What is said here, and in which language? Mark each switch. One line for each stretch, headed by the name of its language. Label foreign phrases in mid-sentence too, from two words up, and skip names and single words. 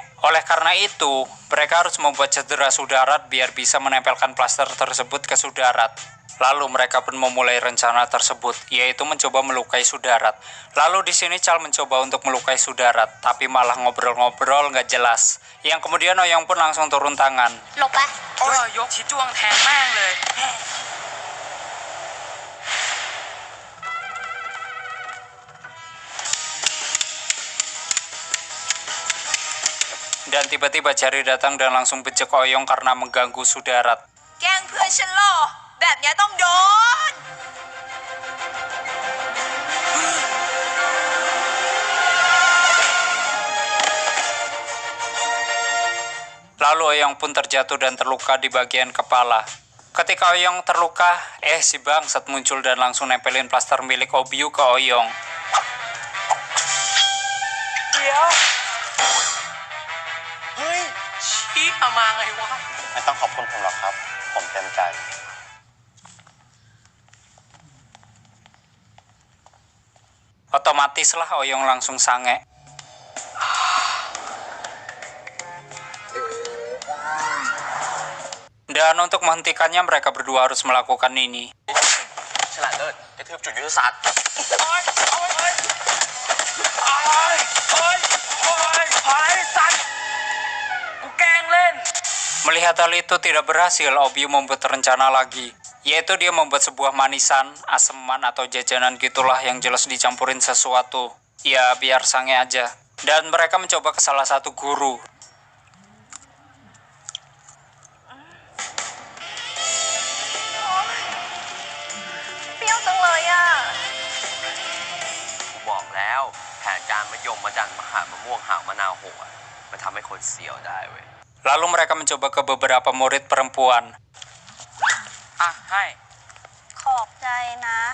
Indonesian: Oleh karena itu, mereka harus membuat cedera Sudarat biar bisa menempelkan plaster tersebut ke Sudarat. Lalu mereka pun memulai rencana tersebut, yaitu mencoba melukai Sudarat. Lalu di sini Chal mencoba untuk melukai Sudarat, tapi malah ngobrol-ngobrol nggak jelas. Yang kemudian Oyong pun langsung turun tangan.
Thai: หลบไป ก็ยกชี้จ้วงแทงแม่งเลย
Indonesian: Dan Dan tiba-tiba Cherry datang dan langsung bejek Oyong karena mengganggu Sudarat.
Thai: แกล้งเพื่อนฉันเหรอแบบเนี้ยต้องโดน
Indonesian: Lalu Oyong pun terjatuh dan terluka di bagian kepala. Ketika Oyong terluka, si bangsat muncul dan langsung nempelin plaster milik Obyu ke Oyong.
Thai: เดี๋ยว เฮ้ย ชี้มาไงวะ ไม่ต้องขอบคุณผมหรอกครับ ผมเต็มใจ
Indonesian: Otomatislah Oyong langsung sange. Dan untuk menghentikannya mereka berdua harus melakukan ini.
Thai: ฉลาดเลิศกระทืบจุดยุทธศาสตร์โอ๊ยโอ๊ยโอ๊ยโอ๊ยโอ๊ยโอ๊ยโอ๊ยสัตว์กูแกล้งเล่น
Indonesian: Melihat hal itu tidak berhasil, Obyu membuat rencana lagi. Yaitu dia membuat sebuah manisan, aseman atau jajanan gitulah yang jelas dicampurin sesuatu. Ya biar sange aja. Dan mereka mencoba ke salah satu guru.
Thai: เปรี้ยวจังเลยอ่ะ กูบอกแล้วแผนการมะยมมาดันมหามะม่วงหาวมะนาวโหอะมันทำให้คนเสียวได้เว้ย
Indonesian: Lalu mereka mencoba ke beberapa murid perempuan.
Thai: อ่ะให้ ขอบใจนะ